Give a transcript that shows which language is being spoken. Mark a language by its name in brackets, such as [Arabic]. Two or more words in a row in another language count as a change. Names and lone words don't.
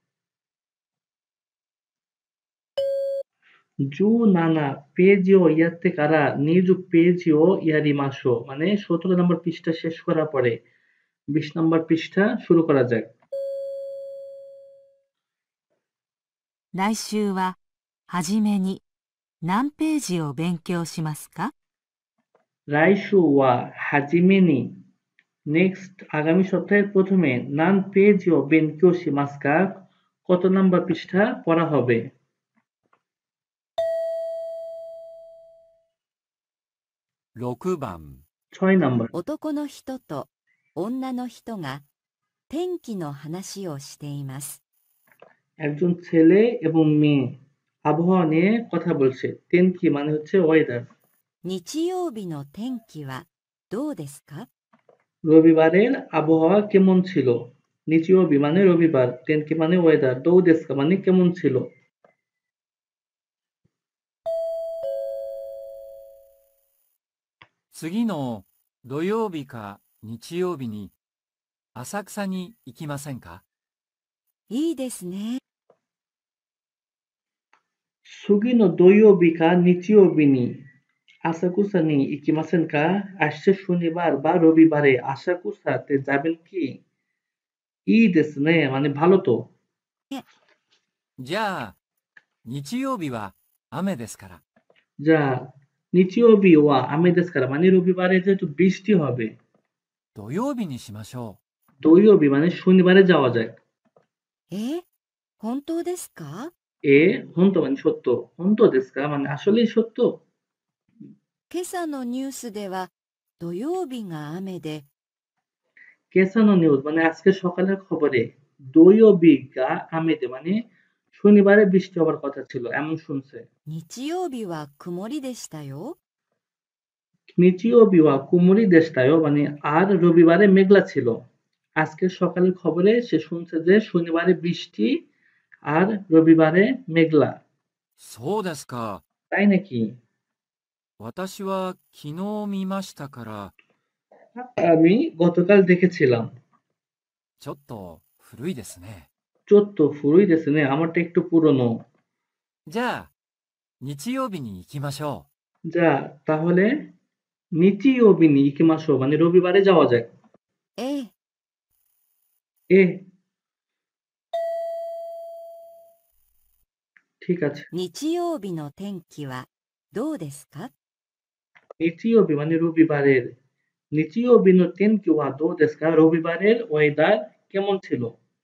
[Japanese] 17ページをやってから20ページをやりましょう [Bangla] মানে 17 নম্বর পৃষ্ঠা শেষ করার পরে 20 নম্বর পৃষ্ঠা শুরু করা যাক। [Japanese] 来週ははじめに何ページを勉強しますか？来週は初めに [Bangla] নেক্সট আগামী সপ্তাহের প্রথমে [Japanese] 何ページを勉強しますか [Bangla] কত নম্বর পৃষ্ঠা পড়া হবে? [Japanese] 6 番、 [Bangla] 6 নম্বর। [Japanese] 男の人と女の人が天気の話をしています。 [Bangla] একজন ছেলে এবং মেয়ে আবহাওয়া নিয়ে কথা বলছে। তেনকি মানে হচ্ছে ওয়েদার। [Japanese] 日曜日の天気はどうですか？ [Bangla] রবিবারের আবহাওয়া কেমন ছিল? নিচিওবি মানে রবিবার, তেনকি মানে ওয়েদার, [Japanese] どうですか [Bangla] মানে কেমন ছিল? [Japanese] 次の土曜日か日曜日に浅草に行きませんか？いいですね。次の土曜日か日曜日に浅草に行きませんか [Bangla] আসছে শনিবার বা রবিবারে আসাকুসাতে যাবেন কি? [Japanese] いいですね [Bangla] মানে ভালো তো। [Japanese] じゃあ、日曜日は雨ですから。じゃあ日曜日は雨ですから [Bangla] মানে রবিবারে যেহেতু বৃষ্টি হবে [Japanese] 土曜日にしましょ [Bangla] দৈয়বি মানে শনিবারে যাওয়া যায়। [Japanese] 本当ですか？ええ本当 [Bangla] মানে সত্য, [Japanese] 本当ですか [Bangla] মানে আসলেই সত্য। [Japanese] 今朝のニュースでは土曜日が雨で今朝のニュース [Bangla] মানে আজকে সকালের খবরে [Japanese] 土曜日が雨で [Bangla] মানে শনিবারে বৃষ্টি হওয়ার কথা ছিল এমন শুনছে। [Japanese] 日曜日は曇りでしたよ。日曜日は曇りでしたよ [Bangla] মানে আর রবিবারে মেঘলা ছিল। আজকে সকালের খবরে সে শুনছে যে শনিবারে বৃষ্টি আর রবিবারে মেঘলা। [Japanese] う。そうですか。 [Bangla] তাই নাকি? [Japanese] 私は昨日見ましたから、 [Bangla] আমি গতকাল দেখেছিলাম। [Japanese] ちょっと古いですね。ちょっと古いですね [Bangla] আমারটা একটু পুরনো। [Japanese] じゃあ、日曜日に行きましょ [Bangla] যা তাহলে [Japanese] 日曜日に行きましょう [Bangla] মানে রবিবারে যাওয়া যায়। [Japanese] ええ、 [Bangla] এ ঠিক আছে। [Japanese] 日曜日の天気はどうですか？ [Bangla] নিচিওবি মানে রবিবারের [Japanese] 日曜日の天気はどうですか [Bangla] রবিবারের ওয়েদার কেমন ছিল?